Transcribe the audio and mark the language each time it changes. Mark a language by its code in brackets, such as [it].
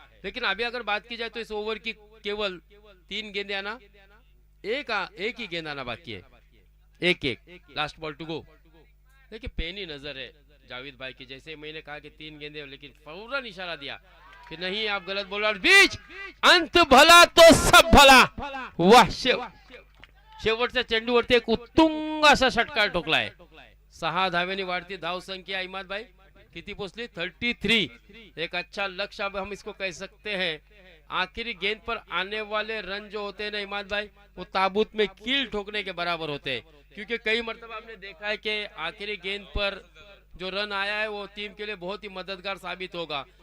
[hi] लेकिन अभी अगर बात की जाए तो इस ओवर की केवल 3 गेंदें आना, एक ही गेंद आना बाकी है। 1-1 [en] Last ball to go. [hi] देखिए पेनी नजर है जावेद भाई की, जैसे मैंने कहा कि 3 गेंदे, लेकिन फौरन इशारा दिया कि नहीं आप गलत बोल रहे। बीच अंत भला तो सब भला। [mr] वाह, शेवटच्या चेंडूवरती एक उत्तुंग असा षटकार ठोकलाय। 6 धाव्यांनी वाढती धाव संख्या इमाद भाई किती पोहोचली 33। [hi] एक अच्छा लक्ष्य अब हम इसको कह सकते हैं। आखिरी गेंद पर आने वाले रन जो होते हैं ना इमाद भाई, वो ताबूत में कील ठोकने के बराबर होते हैं, क्योंकि कई मरतबा हमने देखा है कि आखिरी गेंद पर जो रन आया है वो टीम के लिए बहुत ही मददगार साबित होगा।